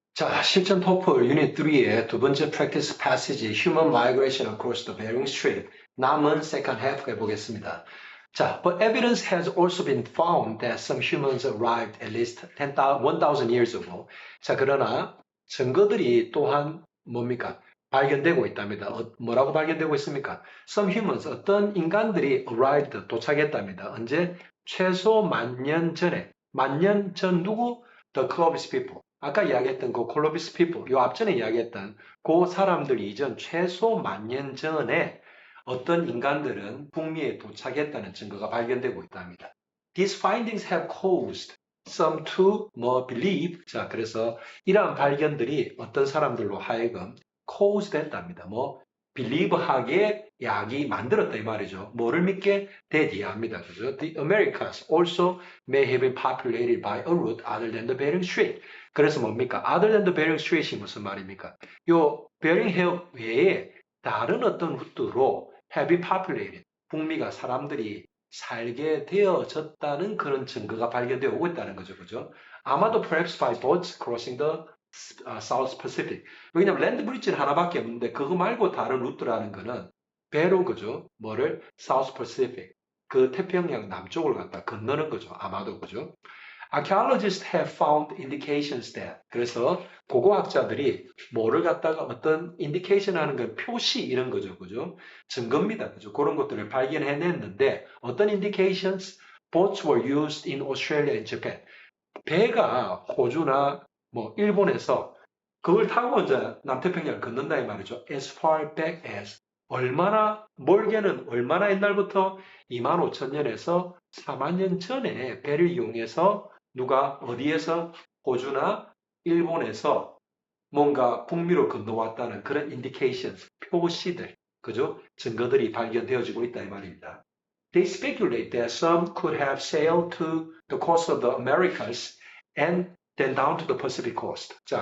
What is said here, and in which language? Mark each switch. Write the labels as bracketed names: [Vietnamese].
[Korean] 자, 실전 토플 유닛 3의 두 번째 practice passage Human Migration Across the Bering Strait 남은 second half 해보겠습니다. [English] 자, but evidence has also been found that some humans arrived at least 1,000 years ago. [Korean] 자, 그러나 증거들이 또한 뭡니까? 발견되고 있답니다. 뭐라고 발견되고 있습니까? Some humans, 어떤 인간들이 arrived, 도착했답니다. 언제? 최소 만 년 전에. 만 년 전 누구? The Clovis people. 아까 이야기했던 그 콜로비스 people, 요 앞전에 이야기했던 그 사람들 이전 최소 만 년 전에 어떤 인간들은 북미에 도착했다는 증거가 발견되고 있답니다. [English] These findings have caused some to believe. [Korean] 자, 그래서 이러한 발견들이 어떤 사람들로 하여금 cause 됐답니다. believe하게 약이 만들었다 이 말이죠. 뭐를 믿게? 대디합니다. 그죠? [English] The Americas also may have been populated by a route other than the Bering Strait. [Korean] 그래서 뭡니까? [English] Other than the Bering Strait 이 무슨 말입니까? [Korean] 요 베링 해협 외에 다른 어떤 루트로 have been populated. 북미가 사람들이 살게 되어졌다는 그런 증거가 발견되어 오고 있다는 거죠. 그죠? [English] 아마도 perhaps by boats crossing the South Pacific. [Korean] 왜냐면 랜드 브릿지는 하나밖에 없는데 그거 말고 다른 루트라는 거는 배로 그죠? 뭐를 South Pacific. 그 태평양 남쪽을 갖다 건너는 거죠. 아마도 그죠? [English] Archaeologists have found indications that. [Korean] 그래서 고고학자들이 뭐를 갖다가 어떤 indication 하는 건 표시 이런 거죠. 그죠? 증거입니다. 그죠? 그런 것들을 발견해냈는데 어떤 indications? [English] Boats were used in Australia and Japan. [Korean] 배가 호주나 일본에서 그걸 타고 이제 남태평양을 건넌다 이 말이죠. [English] As far back as. [Korean] 얼마나, 멀게는 얼마나 옛날부터 25,000년에서 4만 년 전에 배를 이용해서 누가 어디에서 호주나 일본에서 뭔가 북미로 건너왔다는 그런 indications, 표시들, 그죠? 증거들이 발견되어지고 있다 이 말입니다. [English] They speculate that some could have sailed to the coast of the Americas and then down to the Pacific coast.